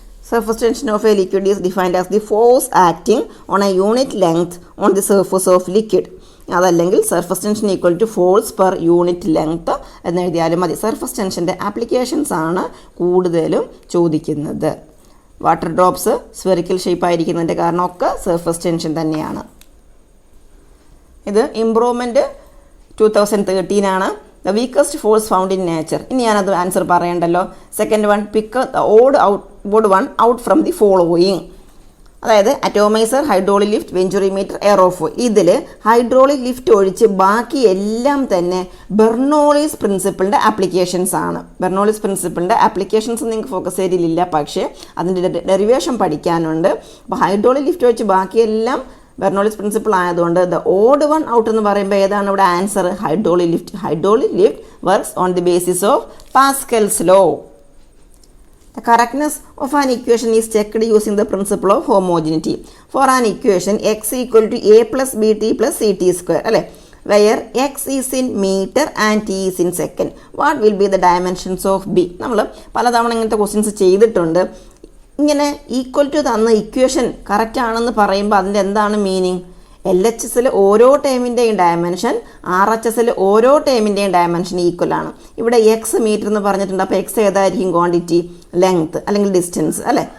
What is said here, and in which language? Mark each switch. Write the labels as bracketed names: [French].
[English] Surface tension of a liquid is defined as the force acting on a unit length on the surface of liquid. അതല്ലെങ്കിൽ surface tension equal to force per unit length [Malayalam] എന്നെഴുതിയാലും മതി. Surface ടെൻഷൻ്റെ applications ആണ് കൂടുതലും ചോദിക്കുന്നത്. Water drops spherical shape ആയിരിക്കുന്നതിൻ്റെ കാരണമൊക്കെ surface tension തന്നെയാണ്. ഇത് improvement 2013 ആണ്. [English] The weakest force found in nature. [Malayalam] ഇനി ഞാനത് ആൻസർ പറയണ്ടല്ലോ. [English] Second one, pick the odd one out from the following. [Malayalam] അതായത് അറ്റോമൈസർ, ഹൈഡ്രോളിക് ലിഫ്റ്റ്, വെഞ്ചുറിമീറ്റർ, എയറോഫോയിൽ. ഇതിൽ ഹൈഡ്രോളിക് ലിഫ്റ്റ് ഒഴിച്ച് ബാക്കി എല്ലാം തന്നെ ബെർണോളിസ് പ്രിൻസിപ്പിളിൻ്റെ ആപ്ലിക്കേഷൻസ് ആണ്. ബെർണോളിസ് പ്രിൻസിപ്പിളിൻ്റെ ആപ്ലിക്കേഷൻസ് നിങ്ങൾക്ക് ഫോക്കസ് ഏരിയയിലില്ല, പക്ഷേ അതിൻ്റെ ഡെറിവേഷൻ പഠിക്കാനുണ്ട്. അപ്പോൾ ഹൈഡ്രോളിക് ലിഫ്റ്റ് ഒഴിച്ച് ബാക്കിയെല്ലാം ബെർണോളിസ് പ്രിൻസിപ്പിൾ ആയതുകൊണ്ട് ദ ഓഡ് വൺ ഔട്ട് എന്ന് പറയുമ്പോൾ ഏതാണ് ഇവിടെ answer? Hydraulic lift. [English] Hydraulic lift works on the basis of Pascal's law. The correctness of an equation is checked using the principle of homogeneity. For an equation x equal to a plus bt plus ct square, അല്ലേ, where x is in meter and t is in second, what will be the dimensions of b? [Malayalam] നമ്മൾ പലതവണ ഇങ്ങനത്തെ questions ചെയ്തിട്ടുണ്ട്. ഇങ്ങനെ equal to തന്ന equation correct ആണെന്ന് പറയുമ്പോൾ അതിൻ്റെ എന്താണ് മീനിങ്? LHSൽ ഓരോ ടേമിൻ്റെയും ഡയമെൻഷൻ RHSൽ ഓരോ ടേമിൻ്റെയും ഡയമെൻഷൻ ഈക്വൽ ആണ്. ഇവിടെ എക്സ് മീറ്റർ എന്ന് പറഞ്ഞിട്ടുണ്ട്. അപ്പോൾ എക്സ് ഏതായിരിക്കും? ക്വാണ്ടിറ്റി, ലെങ്ത് അല്ലെങ്കിൽ ഡിസ്റ്റൻസ് അല്ലേ.